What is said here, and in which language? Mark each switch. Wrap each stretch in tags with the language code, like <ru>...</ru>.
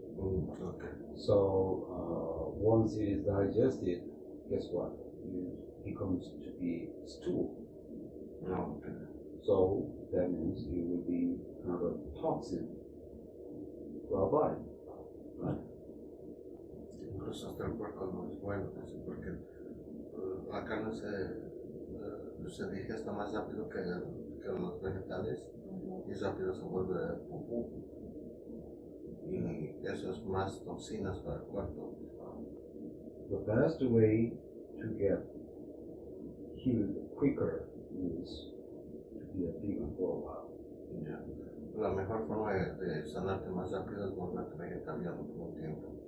<en>Okay. So once it is digested, guess what? It becomes to be stew. No, okay. So that means it will be kind of a toxin to our body. Right?</en> <es>Incluso hasta el puerco no es bueno, porque la carne se digesta más rápido que los vegetales y rápido se vuelve pupú. Y eso es más toxinas para el cuerpo.</es> <en>The best way to get healed quicker is to be a vegan for a while. Yeah.</en> <es>La mejor forma de sanarte más rápido es volverte vegetariano por un tiempo.</es>